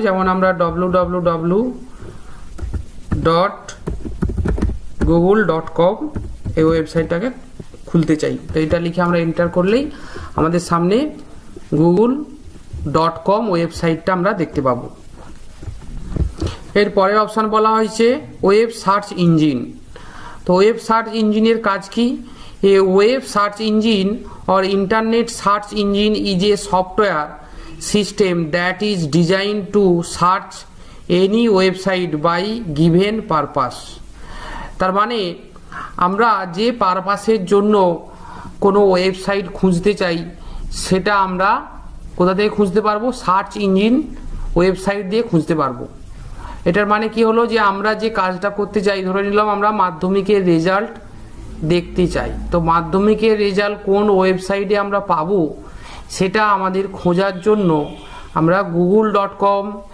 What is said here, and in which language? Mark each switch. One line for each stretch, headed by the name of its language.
Bangla: যেমন আমরা www.google.com এই ওয়েবসাইটটাকে খুলতে চাই। তো এটা লিখে আমরা এন্টার করলেই আমাদের সামনে google.com ওয়েবসাইটটা আমরা দেখতে পাবো। এর পরের অপশান বলা হয়েছে ওয়েব সার্চ ইঞ্জিন। তো ওয়েব সার্চ ইঞ্জিনের কাজ কি?
English: A web search engine or internet search engine is a software system that is designed to search any website by given purpose।
Bangla: তার মানে আমরা যে পারপাসের জন্য কোনো ওয়েবসাইট খুঁজতে চাই সেটা আমরা কোথা থেকে খুঁজতে পারবো? সার্চ ইঞ্জিন ওয়েবসাইট দিয়ে খুঁজতে পারবো। এটার মানে কি হলো যে আমরা যে কাজটা করতে চাই, ধরে নিলাম আমরা মাধ্যমিকের রেজাল্ট দেখতে চাই, তো মাধ্যমিকের রেজাল্ট কোন ওয়েবসাইটে আমরা পাবো সেটা আমাদের খোঁজার জন্য আমরা google.com